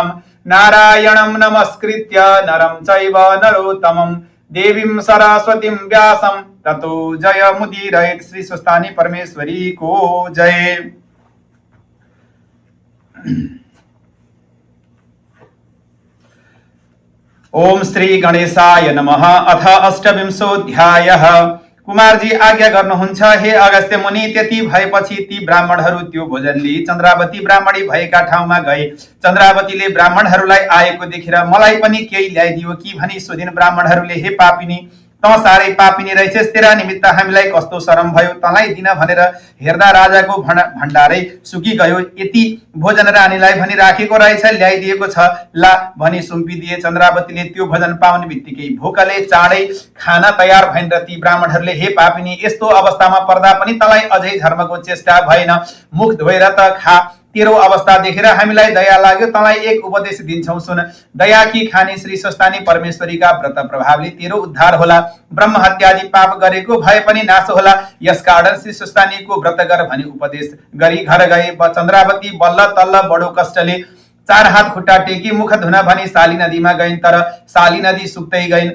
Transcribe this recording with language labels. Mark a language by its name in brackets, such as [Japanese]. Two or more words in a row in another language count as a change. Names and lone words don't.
[Sanskrit] नारायणं नमस्कृत्य नरं चैव नरोत्तमं देवीं सरस्वतीं व्यासं ततो जयमुदीरयेत्। [Nepali] श्री स्वस्थानी परमेश्वरी को जय। [Sanskrit] ओम श्री गणेशाय नमः। अथ अष्टविंशोऽध्यायः। [Nepali] कुमारजी आज्ञा गर्नुहुन्छ हे अगस्त्य मुनि। त्यति भएपछि ती ब्राह्मणहरू त्यो भोजन लिई चन्द्रावती ब्राह्मणी भएका ठाउँमा गए। चन्द्रावतीले ब्राह्मणहरूलाई आएको देखेर मलाई पनि केही ल्याइदियो कि भनी सोधिन्। ब्राह्मणहरूले हे पापिनी, त साह्रै पापिनी रहेछस्, तेरा निमित्त हामीलाई कस्तो शरम भयो। तँलाई दिन भनेर हेर्दा राजाको भण्डारै सुकिगयो। यति भोजन रानीलाई भनी राखेको रहेछ, ल्याइदिएको छ ला भनी सुम्पिदिए। चन्द्रावतीले त्यो भोजन पाउने बित्तिकै भोकले चाँडै खाना तयार भइन् र ती ब्राह्मणहरूले हे पापिनी, यस्तो अवस्थामा पर्दा पनि तँलाई अझै धर्मको चेष्टा भएन, मुख धोएर त खा। तेरो अवस्था देखेर हामीलाई दया लाग्यो, तँलाई एक उपदेश दिन्छौं सुन। दया की खानी श्री स्वस्थानी परमेश्वरीका व्रत प्रभावले तेरो उद्धार होला, ब्रह्म हत्यादि पाप गरेको भए पनि नाश होला। यसकारण श्री स्वस्थानीको व्रत गर भनी उपदेश गरी घर गए। चन्द्रावती बल्ल तल्ल बडो कष्टले 4 हात खुट्टा टेकी मुख धुन भनी साली नदीमा गइन्, तर साली नदी सुक्दै गइन्।